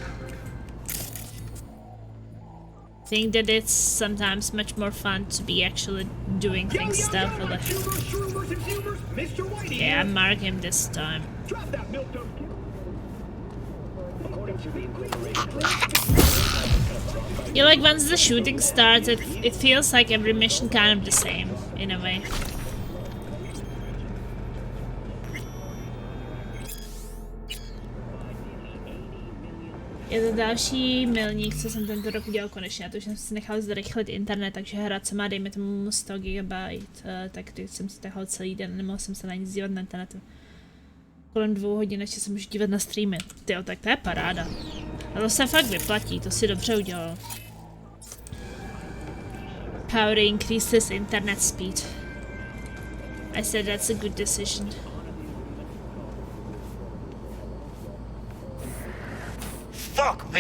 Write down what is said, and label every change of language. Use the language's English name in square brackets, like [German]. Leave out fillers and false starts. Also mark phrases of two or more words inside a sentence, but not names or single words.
[Czech] I think that it's sometimes much more fun to be actually doing things stealthily. Yeah, I mark him this time. Yeah, like once the shooting starts, it feels like every mission kind of the same, in a way. Je to další milník, co jsem tento rok udělal konečně, to, že jsem si nechal zrychlit internet, takže hra, co má, dejme tomu 100 GB, tak teď jsem si nechal celý den, nemohl jsem se na nic dívat na internetu. Kolem 2 hodin, ještě se můžu dívat na streamy. Tyjo, tak to je paráda. A to se fakt vyplatí, to si dobře udělal. [English] Power increases internet speed. I said that's a good decision. Fuck me!